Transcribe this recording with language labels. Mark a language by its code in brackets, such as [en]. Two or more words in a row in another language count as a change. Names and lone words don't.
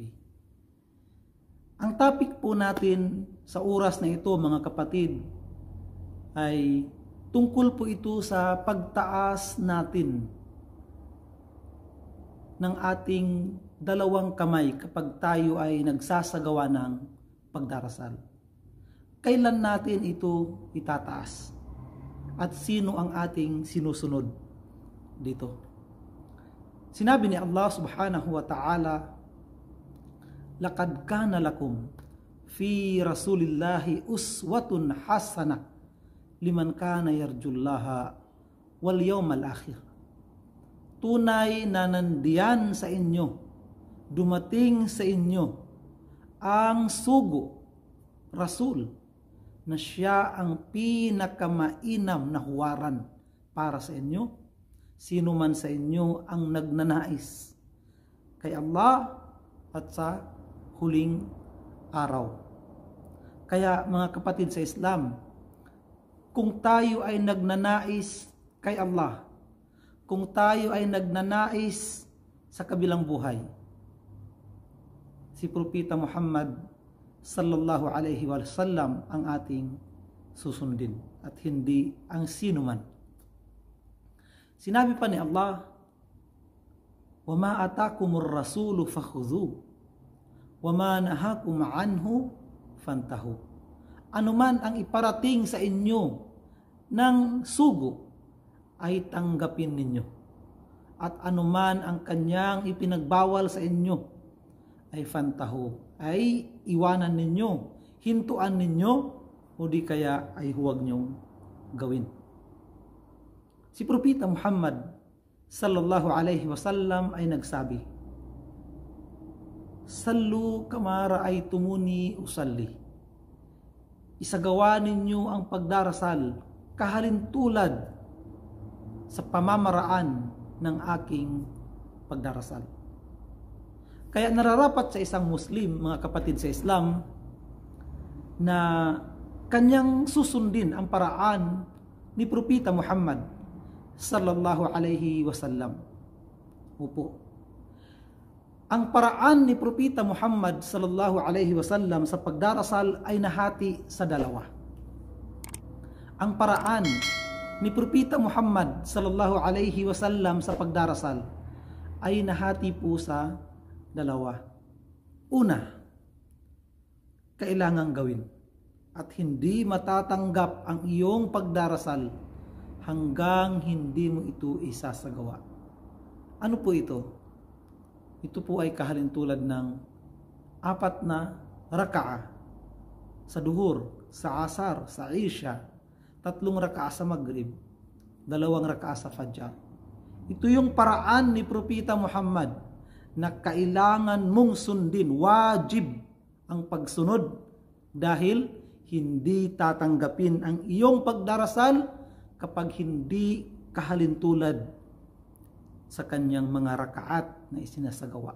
[tl] Ang topic po natin sa oras na ito, mga kapatid, ay tungkol po ito sa pagtaas natin ng ating dalawang kamay kapag tayo ay nagsasagawa ng pagdarasal. Kailan natin ito itataas? At sino ang ating sinusunod dito? Sinabi ni [ar] Allah سبحانه وتعالى لقد كان لكم في رسول الله أسوة حسنة لمن كان يرجو الله واليوم الآخر." [tl] Tunay na nandiyan sa inyo, dumating sa inyo ang sugo, Rasul, na siya ang pinakamainam na huwaran para sa inyo, sino man sa inyo ang nagnanais kay Allah at sa huling araw. Kaya mga kapatid sa Islam, kung tayo ay nagnanais kay Allah, kung tayo ay nagnanais sa kabilang buhay, si Propeta Muhammad [ar] صلى الله عليه وسلم [tl] ang ating susundin at hindi ang sino man. Sinabi pa ni [ar] Allah, "وما آتاكم الرسول فخذوه وما نهاكم عنه فانتهوا." [tl] Anuman ang iparating sa inyo ng sugo ay tanggapin ninyo, at anuman ang kanyang ipinagbawal sa inyo ay fantahu, ay iwanan ninyo, hintuan ninyo, o di kaya ay huwag nyong gawin. Si Propeta Muhammad [ar] صلى الله عليه وسلم [tl] ay nagsabi, [ar] "صلوا كما رأيتموني أصلي." [tl] Isagawa ninyo ang pagdarasal kahalintulad sa pamamaraan ng aking pagdarasal. Kaya nararapat sa isang Muslim, mga kapatid sa Islam, na kanyang susundin ang paraan ni Propeta Muhammad [ar] صلى الله عليه وسلم. [tl] Opo. Ang paraan ni Propeta Muhammad [ar] صلى الله عليه وسلم [tl] sa pagdarasal ay nahati sa dalawa. Ang paraan ni Propeta Muhammad [ar] صلى الله عليه وسلم [tl] sa pagdarasal ay nahati po sa dalawa. Una, kailangang gawin at hindi matatanggap ang iyong pagdarasal hanggang hindi mo ito isasagawa. Ano po ito? Ito po ay kahalintulad ng 4 na raka'a sa duhur, sa asar, sa isya, 3 raka'a sa maghrib, 2 raka'a sa fajr. Ito yung paraan ni Propeta Muhammad na kailangan mong sundin, wajib ang pagsunod, dahil hindi tatanggapin ang iyong pagdarasal kapag hindi kahalintulad sa kanyang mga rakaat na isinasagawa.